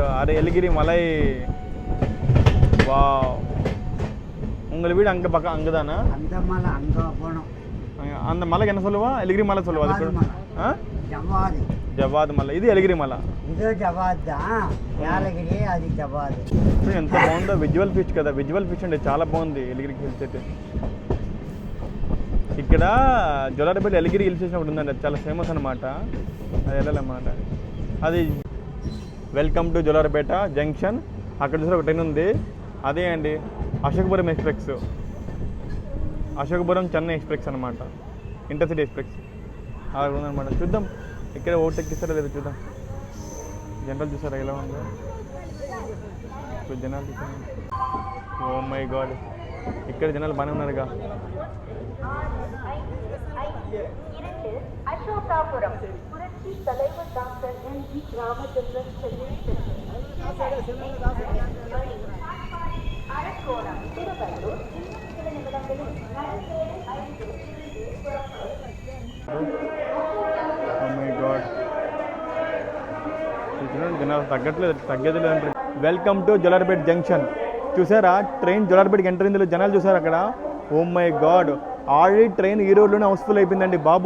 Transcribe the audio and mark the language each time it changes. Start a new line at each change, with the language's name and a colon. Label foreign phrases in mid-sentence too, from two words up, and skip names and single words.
Tamil: எலிகிரி மலை. வா, உங்கள் வீடு அங்கே பக்கம் அங்கே தானே? அந்த மலை அங்கே போனோம். அந்த மலைக்கு என்ன சொல்லுவா? எலிகிரி மலை சொல்லுவா. ஜவாது.
Telugu: జవాద్ మల. ఇది ఎలిగిరి మల. ఇదే జవాద్. యాలగిరి అది జవాద్. ఎంత బాగుందో,
English: visual feast
Telugu: కదా.
English: visual feast
Telugu: అంటే చాలా బాగుంది ఎలిగిరికి హిల్స్ అయితే. ఇక్కడ జొలార్పేట ఎలిగిరి
English: hill station
Telugu: ఒకటి ఉందండి, అది చాలా ఫేమస్ అనమాట. అది వెళ్ళాలన్నమాట. అది
English: welcome to
Telugu: జొలార్పేట జంక్షన్. అక్కడ చూసి ఒక ట్రైన్ ఉంది, అదే అండి అశోకపురం ఎక్స్ప్రెస్. అశోకపురం చెన్నై ఎక్స్ప్రెస్ అనమాట, ఇంటర్సిటీ ఎక్స్ప్రెస్. అలా ఉందన్నమాట. చూద్దాం ఇక్కడ ఓట్ ఎక్కిస్తారా లేదా చూద్దాం. జనరల్ చూసారా ఎలా ఉందో, జనాలు చూసారా?
English: oh my god,
Telugu: ఇక్కడ జనాలు బాగానే ఉన్నారుగా.
Tamil: அசோகாபுரம் புரட்சி தலைவர் டாக்டர் என்.ஜி. ராமச்சந்திரன் அரக்கோணம் திருவள்ளூர் சில நிமிடங்களில்
Telugu: జనాలు తగ్గట్లేదు అంటే.
English: welcome to జొలార్పేట్ జంక్షన్.
Telugu: చూసారా ట్రైన్ జొలార్పేట్కి ఎంటర్ అయింది, జనాలు చూసారు అక్కడ.
English: oh my god,
Telugu: ఆల్రెడీ ట్రైన్ ఈ రోడ్లోనే హౌస్ఫుల్ అయిపోయిందండి బాబు.